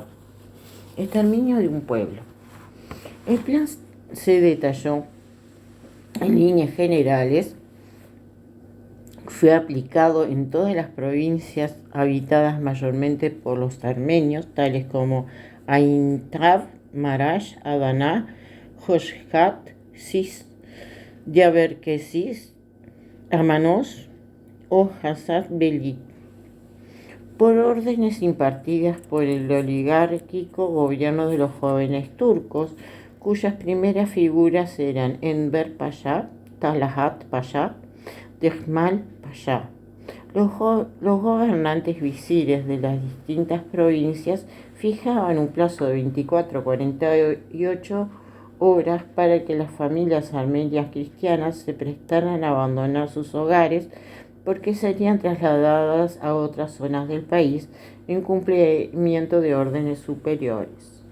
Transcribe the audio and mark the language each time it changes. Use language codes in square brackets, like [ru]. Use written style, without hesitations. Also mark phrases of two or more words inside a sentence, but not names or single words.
[es] Exterminio de un pueblo. El plan se detalló en líneas generales Fue aplicado en todas las provincias habitadas mayormente por los armenios, tales como Ain Trav, Marash, Adana, Hoshhat, Sis, Diaberkesis, Amanos o Hazad Belit, por órdenes impartidas por el oligárquico gobierno de los jóvenes turcos, cuyas primeras figuras eran Enver Pasha, Talahat Pasha, Dehmal Pasha. Los gobernantes visires de las distintas provincias fijaban un plazo de 24 a 48 horas para que las familias armenias cristianas se prestaran a abandonar sus hogares, porque serían trasladadas a otras zonas del país en cumplimiento de órdenes superiores.